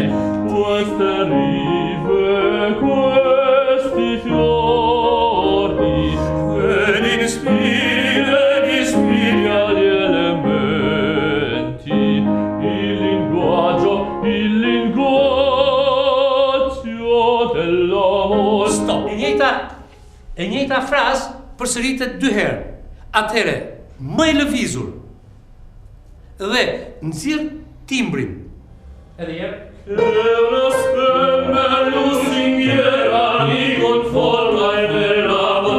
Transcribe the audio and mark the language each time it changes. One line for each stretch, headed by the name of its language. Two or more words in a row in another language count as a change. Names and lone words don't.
Italian: queste rive, questi fiori, ed ispiri agli elementi il linguaggio dell'amore. Stop!
Albanian: E njëjta frazë përsëritet 2 herë. Atëherë, më e lëvizur dhe nxjerr timbrin. Edhe jep.
Italian: Eras me lusinghiera mi confortai nell'amor.